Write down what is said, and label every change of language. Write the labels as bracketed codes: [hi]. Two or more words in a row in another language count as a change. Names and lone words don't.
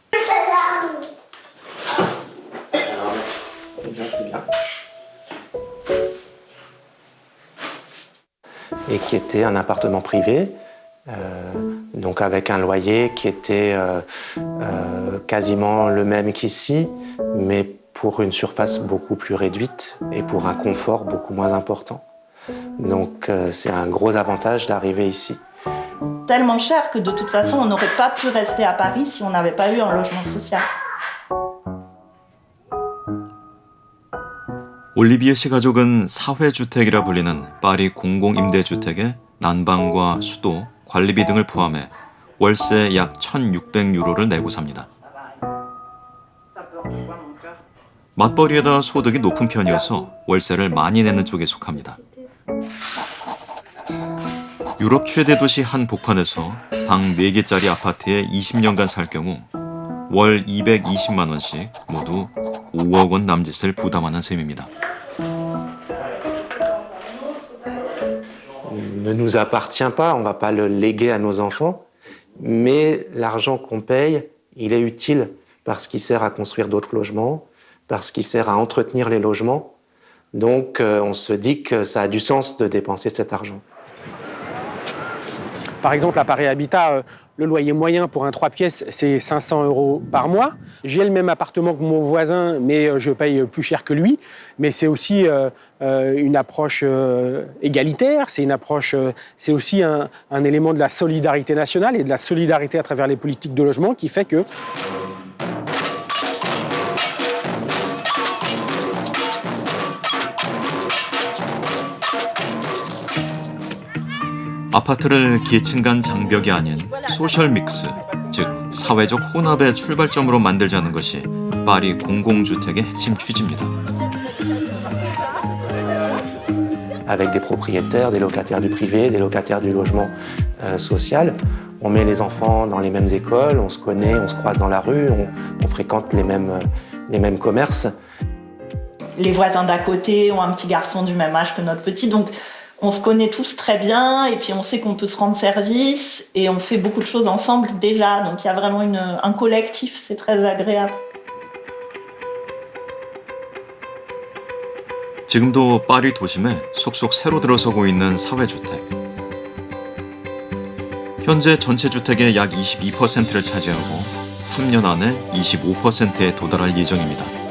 [fr] Et qui était un appartement privé, donc avec un loyer qui était quasiment le même qu'ici, mais pour une surface beaucoup plus réduite et pour un confort beaucoup moins important. Donc c'est un gros avantage d'arriver ici. Tellement cher que de toute façon, on n'aurait pas pu rester à Paris si on n'avait pas eu un logement social. [ko] 올리비에 씨 가족은 사회주택이라 불리는 파리 공공임대주택의 난방과 수도, 관리비 등을 포함해 월세 약 1,600유로를 내고 삽니다. 맞벌이에다 소득이 높은 편이어서 월세를 많이 내는 쪽에 속합니다. 유럽 최대 도시 한 복판에서 방 4개짜리 아파트에 20년간 살 경우 월 220만 원씩 모두 5억 원 남짓을 부담하는 셈입니다. [fr] Ne nous appartient pas, on ne va pas le léguer à nos enfants, mais l'argent qu'on paye, il est utile parce qu'il sert à construire d'autres logements, parce qu'il sert à entretenir les logements. Donc on se dit que ça a du sens de dépenser cet argent. Par exemple, à Paris Habitat, le loyer moyen pour un 3 pièces, c'est 500 € par mois. J'ai le même appartement que mon voisin, mais je paye plus cher que lui. Mais c'est aussi une approche égalitaire, c'est aussi un élément de la solidarité nationale et de la solidarité à travers les politiques de logement qui fait que... [ko] 아파트를 계층 간 장벽이 아닌 소셜 믹스, 즉 사회적 혼합의 출발점으로 만들자는 것이 파리 공공주택의 핵심 취지입니다. [fr] Avec des propriétaires, des locataires du privé, des locataires du logement social. On met les enfants dans les mêmes écoles, on se connaît, on se croise dans la rue, on fréquente les mêmes commerces. Les voisins d'à côté ont un petit garçon du même âge que notre petit, donc on se connaît tous très bien et puis on sait qu'on peut se rendre service et on fait beaucoup de choses ensemble déjà. Donc il y a vraiment un collectif, c'est très agréable. [ko] 지금도 파리 도심에 속속 새로 들어서고 있는 사회주택. 현재 전체 주택의 약 22%를 차지하고 3년 안에 25%에 도달할 예정입니다.